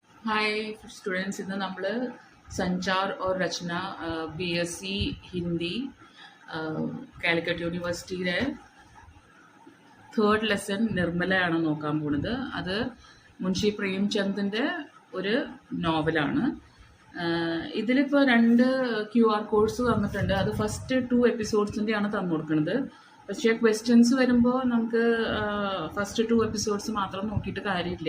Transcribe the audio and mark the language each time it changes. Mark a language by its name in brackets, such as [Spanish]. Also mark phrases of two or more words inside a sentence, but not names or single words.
[English] Hi students [Malayalam] इന്ന് നമ്മൾ സഞ്ചാർ और रचना बीएससी हिंदी കാലിക്കറ്റ് യൂണിവേഴ്സിറ്റിയിലെ [English] third lesson [Malayalam] നിർമ്മലയാണ് നോക്കാൻ പോകുന്നത്. അത് മുൻഷി പ്രേംചന്ദിൻ്റെ ഒരു നോവലാണ്. ഇതിലിപ്പോൾ 2 [English] QR codes [Malayalam] തന്നിട്ടുണ്ട്. അത് ഫസ്റ്റ് 2 എപ്പിസോഡ്സിൻ്റെയാണ് തന്നു കൊടുക്കുന്നത്. പക്ഷേ ക്വസ്റ്റ്യൻസ് വരുമ്പോൾ നമുക്ക് [English] first 2 episodes [Malayalam] മാത്രം നോക്കിയിട്ട് കാര്യമില്ല.